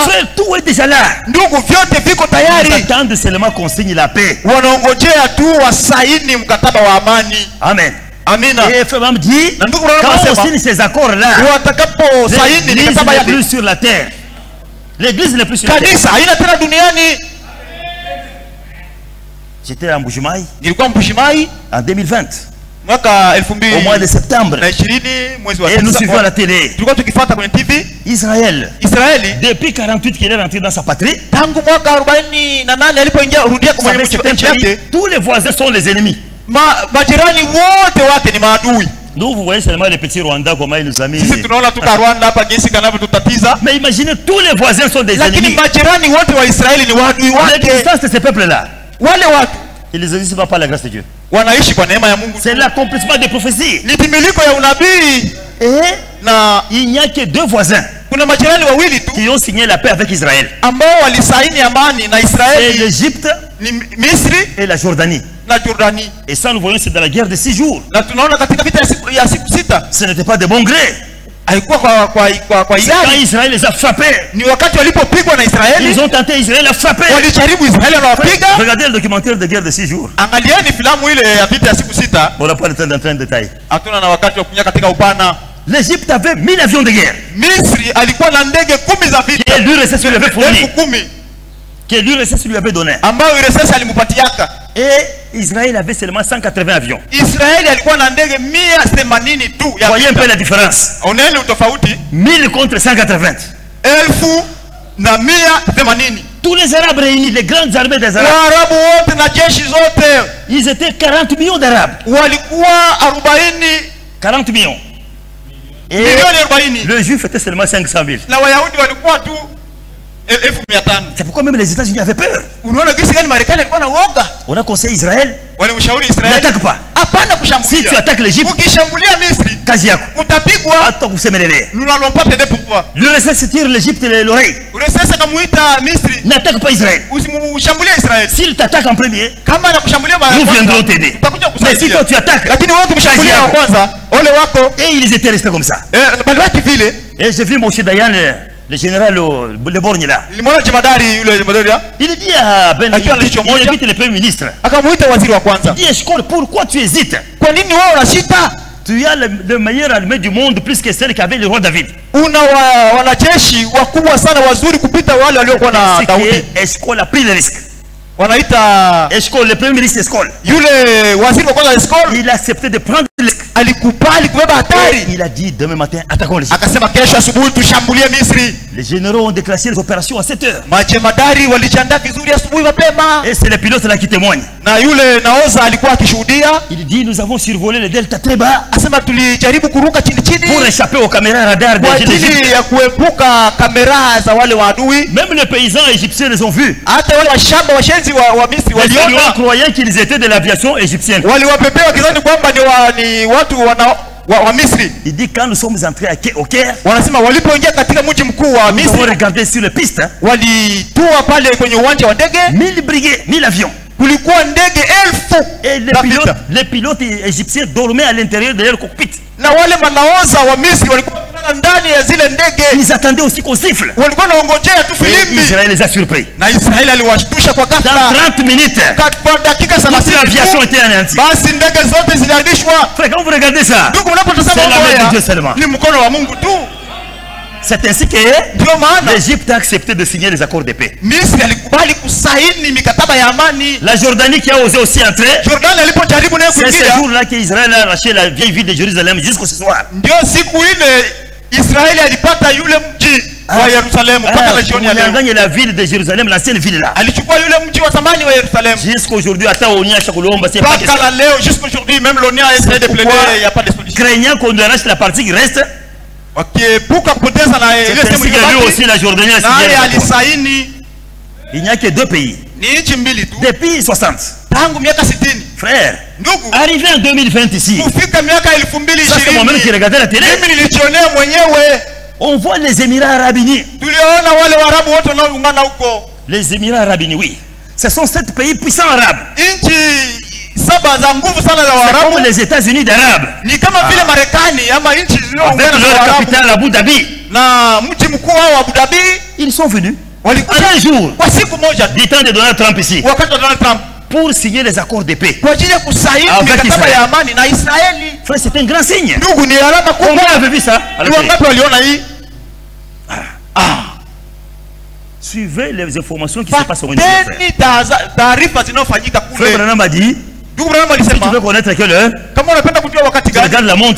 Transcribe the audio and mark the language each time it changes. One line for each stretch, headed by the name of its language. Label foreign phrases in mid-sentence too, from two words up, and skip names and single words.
French: Frère, tout est déjà là.
Swahili: Ndugu, vyote viko
French: Ils
Swahili: tayari,
French: attendent seulement qu'on signe la paix.
Swahili: wanaongojea tu wasaini mkataba wa amani.
French: Amen.
Swahili: Amina.
French: Et frère même dit,
Swahili: Na ndugu,
French: quand
Swahili: anasema
French: on signe ces accords-là,
Swahili: watakapo saini
French: l'Église
Swahili: mikataba
French: n'est
Swahili: ya
French: plus sur la terre. L'église n'est plus sur la terre.
Swahili: Kanisa haina tena duniani.
French: J'étais à Mbujimayi.
Swahili: Nilikuwa Mbujimayi
French: en 2020.
Swahili: Mwaka 2020.
French: Au mois de septembre. Et nous suivons la télé.
Swahili: Tulikuwa tukifuata kwenye TV.
French: Israël.
Swahili: Israeli.
French: Depuis 48 qu'il est rentré dans sa patrie.
Swahili: Tangu mwaka 48 alipoingia rudia kwa nchi yake.
French: Tous les voisins sont les ennemis.
Swahili: Majirani wote wake ni maadui.
French: Nous, vous voyez seulement les petits Rwandais, comment ils nous ont mis.
Swahili: Sisi tunaona tu Rwanda hapa jinsi kanavyotutatiza.
French: Mais imaginez, tous les voisins sont des ennemis.
Swahili: Lakini majirani wote wa Israeli ni maadui wake.
French: L'existence de ces peuples-là.
Swahili: Wale watu.
French: Ils n'existent pas par la grâce de Dieu.
Swahili: Wanaishi kwa neema ya Mungu.
French: C'est l'accomplissement des prophéties.
Swahili: Ni timiliko ya unabii. Na
French: il n'y a que 2 voisins.
Swahili: Kuna majirani wawili tu
French: qui ont signé la paix avec Israël.
Swahili: Ambao walisaini amani na Israeli.
French: C'est l'Égypte,
Swahili: Misri
French: et la Jordanie.
Swahili: Na Jordanie.
French: Et ça nous voyons c'est dans la guerre de 6 jours.
Swahili: Na tunaona katika vita ya siku 6.
French: Ce n'était pas de bon gré.
Swahili: Haikuwa kwa
French: Quand Israël les a frappés.
Swahili: Ni wakati walipopigwa na Israeli.
French: Ils ont tenté Israël à frapper.
Swahili: Walijaribu Israeli na wapiga.
French: Regardez le documentaire de guerre de 6 jours.
Swahili: Angalieni filamu ile ya vita ya siku 6.
French: On n'a pas le temps d'entrer en détail.
Swahili: Hatuna na wakati wa kunya katika upana.
French: L'Égypte avait 1000 avions de guerre.
Swahili: Misri alikuwa na ndege 10 za vita.
French: Et l'URSS lui avait fourni. 10,000. Que l'URSS lui avait donné.
Swahili: Ambao URSS alimpatiaka.
French: Et Israël avait seulement 180 avions.
Swahili: Israeli alikuwa na ndege 180 tu.
French: Voyez un peu la différence.
Swahili: Oneni utofauti.
French: 1000 contre 180.
Swahili: 1000 na 180.
French: Tous les Arabes réunis, les grandes armées des Arabes.
Swahili: Waarabu wote na jeshi zote.
French: Ils étaient 40 millions d'Arabes.
Swahili: Walikuwa
French: 40 millions. Et le juif était seulement 500 000.
Swahili: Na Wayahudi walikuwa tu 1500.
French: C'est pourquoi même les États-Unis avaient peur.
Swahili: Unaona gisi gani Marekani alikuwa na woga.
French: On a conseillé Israël.
Swahili: Walimshauri Israeli.
French: N'attaque pas.
Swahili: Hapana kushambulia.
French: Si tu attaques l'Égypte,
Swahili: ukishambulia Misri, kazi yako. Utapigwa. Hata kusemelele.
French: Nous n'allons pas t'aider pour toi. L'URSS tire l'Égypte l'oreille.
Swahili: URSS kamuita Misri.
French: N'attaque pas Israël.
Swahili: Usimshambulie Israeli.
French: S'il t'attaque en premier,
Swahili: kama anakushambulia mara
French: nous viendrons t'aider. Mais si toi tu attaques,
Swahili: lakini wewe kumshambulia wa kwanza, ole wako.
French: Et ils étaient restés comme ça.
Swahili: Balaki vile.
French: Et j'ai vu Moshe Dayan, le général le Borgne là.
Swahili: Nilimwona jemadari yule jemadari.
French: Il dit à Ben, il invite le premier ministre.
Swahili: Akamuita waziri wa kwanza.
French: Il dit Eshkol, pourquoi tu hésites?
Swahili: Kwa nini wewe unasita?
French: Tu as le meilleur armée du monde plus que celle qu'avait le roi David.
Swahili: Una wanajeshi wakubwa sana wazuri kupita wale waliokuwa na Daudi.
French: Eshkol a pris le risque.
Swahili: Wanaita
French: Eshkol, le premier ministre Eshkol.
Swahili: Yule waziri wa kwanza Eshkol,
French: il a accepté de prendre le risque.
Swahili: Alikubali kubeba hatari.
French: Il a dit demain matin attaquons l'Égypte.
Swahili: Akasema kesho asubuhi tushambulie Misri.
French: Les généraux ont déclenché les opérations à 7 heures.
Swahili: Majemadari walijiandaa vizuri asubuhi mapema.
French: Et c'est le pilote là qui témoigne.
Swahili: Na yule naoza alikuwa akishuhudia.
French: Il dit nous avons survolé le delta très bas.
Swahili: Asema tulijaribu kuruka chini chini.
French: Pour échapper aux caméras radar des Égyptiens.
Swahili: Ya kuepuka kamera za wale waadui.
French: Même les paysans égyptiens les ont vus.
Swahili: Hata wale washamba washenzi wa Misri waliona.
French: Ils croyaient qu'ils étaient de l'aviation égyptienne.
Swahili: Waliwapepea wakidhani kwamba ni watu wa Misri.
French: Il dit quand nous sommes entrés au Caire,
Swahili: wanasema walipoingia katika mji mkuu wa Misri,
French: nous avons regardé sur les pistes,
Swahili: walitua pale kwenye uwanja wa ndege,
French: 1000 brigades, 1000 avions.
Swahili: Kulikuwa ndege 1000.
French: Et les pilotes égyptiens dormaient à l'intérieur de leur cockpit.
Swahili: Na wale manaoza wa Misri walikuwa ndani ya zile ndege.
French: Ils attendaient aussi qu'on siffle.
Swahili: Walikuwa naongojea tu filimbi.
French: Israël les a surpris.
Swahili: Na Israël aliwashtusha kwa ghafla.
French: Dans 30 minutes.
Swahili: Kwa dakika 30
French: l'aviation était anéantie.
Swahili: Basi ndege zote ziliharibishwa.
French: Frère, quand vous regardez ça,
Swahili: ndugu mnapotazama haya, ni mkono wa Mungu tu.
French: C'est ainsi que l'Égypte a accepté de signer les accords de paix.
Swahili: Misri alikubali kusaini mikataba ya amani.
French: La Jordanie qui a osé aussi entrer.
Swahili: Jordan alipojaribu naye kuingia.
French: C'est ce jour-là qu'Israël a arraché la vieille ville de Jérusalem jusqu'au soir.
Swahili: Ndio siku ile Israeli alipata yule mji wa Yerusalemu mpaka region ya leo.
French: Il a la ville de Jérusalem, l'ancienne ville là.
Swahili: Alichukua yule mji wa zamani wa Yerusalemu. Jusqu'aujourd'hui hata onyesha kulomba c'est
French: pas question. Leo jusqu'aujourd'hui même l'ONU a essayé de plaider, il y a pas de solution. Craignant qu'on lui arrache la partie qui reste.
Swahili: Wakiepuka kupoteza na ile sehemu iliyobaki.
French: Lui aussi la Jordanie a signé. Alisaini. Il n'y a que 2 pays.
Swahili: Ni nchi mbili tu.
French: Depuis 60.
Swahili: Tangu miaka 60.
French: Frère,
Swahili: ndugu,
French: arrivé en 2020 ici.
Swahili: Kufika miaka 2020.
French: C'est moi-même qui regardais la télé.
Swahili: Mimi nilijionea mwenyewe.
French: On voit les Émirats Arabes Unis.
Swahili: Tuliona wale Waarabu wote wanaoungana huko.
French: Les Émirats Arabes Unis, oui. Ce sont 7 pays puissants arabes.
Swahili: Nchi 7 za nguvu sana za Waarabu.
French: Comme les États-Unis d'Arabes.
Swahili: Ni kama vile Marekani ama nchi zilizoungana na Waarabu. Capitale Abu Dhabi. Na mji mkuu wa Abu Dhabi.
French: Ils sont venus.
Swahili: Walikuja
French: un jour.
Swahili: Kwa siku moja.
French: Du temps de Donald Trump ici.
Swahili: Wakati wa Donald Trump.
French: Pour signer les accords de paix.
Swahili: Kwa ajili ya kusaini mikataba ya amani na Israeli.
French: Frère, c'est un grand signe.
Swahili: Ndugu, ni alama kubwa.
French: Combien avez vu ça?
Swahili: Ni wangapi waliona hii?
French: Suivez les informations qui se passent au monde. Frère Branham a dit, si tu veux connaître quelle heure, regarde la montre.